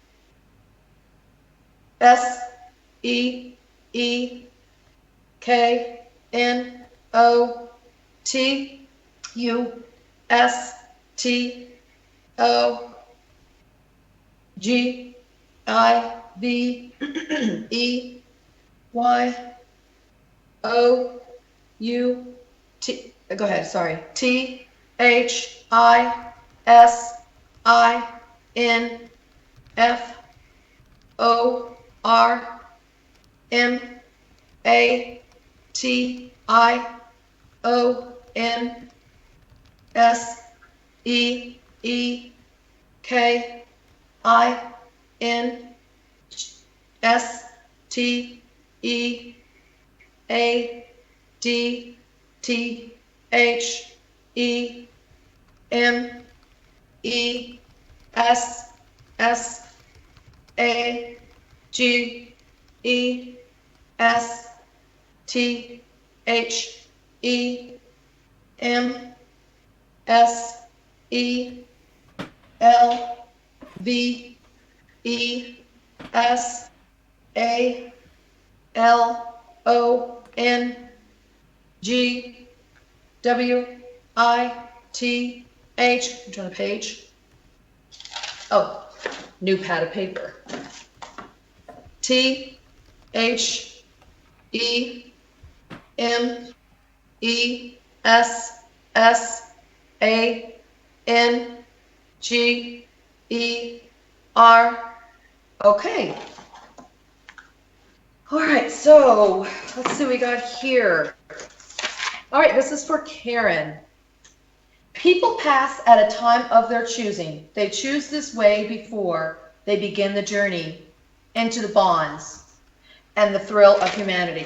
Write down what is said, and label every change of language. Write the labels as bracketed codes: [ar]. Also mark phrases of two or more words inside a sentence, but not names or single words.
[en] S E E K N O T U S T O G I V E Y O U T. Go ahead. Sorry. T H I S I N F O R M A T I O N S E E K I N S T E A D T H E M E S S A G E S T H E M S E L V E S A L O N G W I T H. I'm trying to page. Oh, new pad of paper. T H E M E S S A N G E R. Okay. All right, so let's see what we got here. All right, this is for Karen. People pass at a time of their choosing. They choose this way before they begin the journey into the bonds and the thrill of humanity.